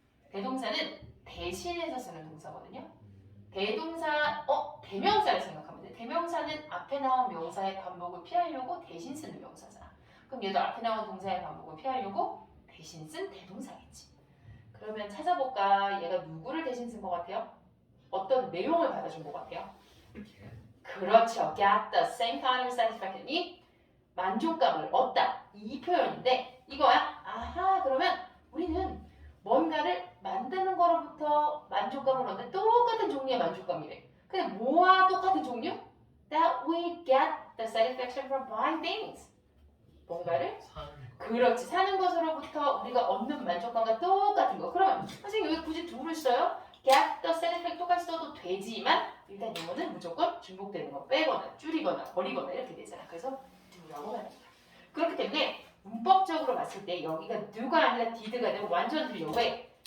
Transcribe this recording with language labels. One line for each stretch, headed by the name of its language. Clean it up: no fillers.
Korean: 대동사는 대신해서 쓰는 동사거든요. 대동사, 대명사를 생각하면 돼. 대명사는 앞에 나온 명사의 반복을 피하려고 대신 쓰는 명사잖아. 그럼 얘도 앞에 나온 동사의 반복을 피하려고 대신 쓴 대동사겠지. 그러면 찾아볼까? 얘가 누구를 대신 쓴 것 같아요? 어떤 내용을 받아준 것 같아요? 그렇죠.
English: Get the same kind of satisfaction.
Korean: 이 만족감을 얻다. 이 표현인데 이거야. 아하, 그러면 우리는 뭔가를 만드는 거로부터 만족감을 얻는 똑같은 종류의 만족감이래. 근데 뭐와 똑같은 종류?
English: That we get the satisfaction from buying things.
Korean: 뭔가를 사는 거. 그렇지. 사는 것으로부터 우리가 얻는 만족감과 똑같은 거. 그러면 선생님 여기 굳이 do를 써요?
English: get the satisfaction
Korean: 똑같이 써도 되지만 일단 이거는 무조건 중복되는 거 빼거나 줄이거나 버리거나 이렇게 되잖아. 그래서 do라고 말합니다. 그렇기 때문에 문법적으로 봤을 때 여기가 do가 아니라 did가 되고 완전 틀려. 왜?